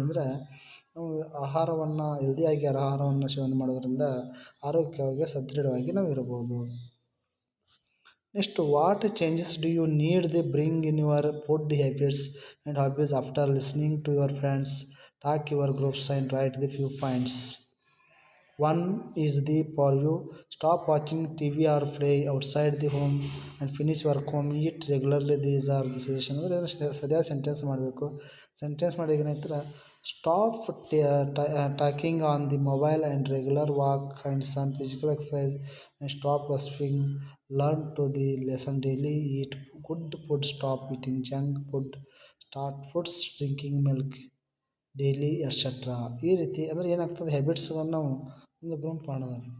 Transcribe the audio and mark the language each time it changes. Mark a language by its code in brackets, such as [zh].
[kn] ಅಂದರೆ ನಾವು ಆಹಾರವನ್ನು ಹೆಲ್ದಿಯಾಗಿ ಆಹಾರವನ್ನು ಸೇವನೆ ಮಾಡೋದ್ರಿಂದ ಆರೋಗ್ಯವಾಗಿ ಸದೃಢವಾಗಿ ನಾವು ಇರ್ಬೋದು. [en] Next, what changes do you need the bring in your food habits and hobbies after listening to your friends talk your groups and write the few points. One is for you, stop watching TV or play outside the home and finish work home, eat regularly. These are the suggestions. [kn] ಅಂದರೆ ಸರಿಯಾದ sentence ಮಾಡಬೇಕು. [en] sentence [kn] ಮಾಡಿ ಏನಂತಾರೆ, [en] Stop talking on the mobile and regular walk and some physical exercise and stop gossiping. Learn to the lesson daily. Eat good food, stop eating junk food, start fruits, drinking milk daily etcetera. [kn] ಈ ರೀತಿ ಅಂದರೆ ಏನಾಗ್ತದೆ, ಹ್ಯಾಬಿಟ್ಸ್ಗಳನ್ನು ನಾವು ಒಂದು group ಮಾಡೋದು.